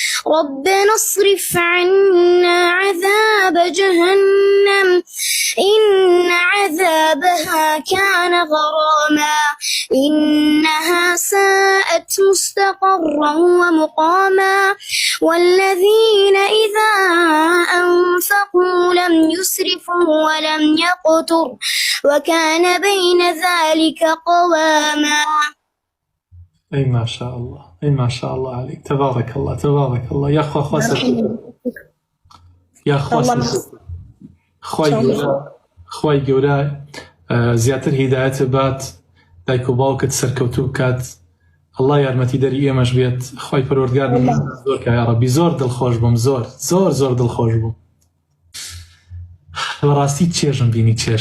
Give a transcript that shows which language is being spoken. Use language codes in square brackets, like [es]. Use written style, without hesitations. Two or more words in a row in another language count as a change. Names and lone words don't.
[ar] إن عذابها كان غراما إنها ساءت مستقرا ومقاما والذين إذا أنفقوا لم يسرفوا ولم يقتروا وكان بين ذلك قواما. أي ما شاء الله، أي ما شاء الله عليك. تبارك الله تبارك الله. يا أخوة يا أخوة [ckb] خوای گەورە زیاتر هیدایەت بات دایک و باوکت سەرکەوتوو بکات. الله یارمەتیدەری ئێمەش بێت. خوای پەروەردگار زۆر کە [ar] یا ڕەبی [ckb] زۆر دڵخۆش بووم، زۆر دڵخۆش بووم. بەڕاستی چێژم بینی چێش.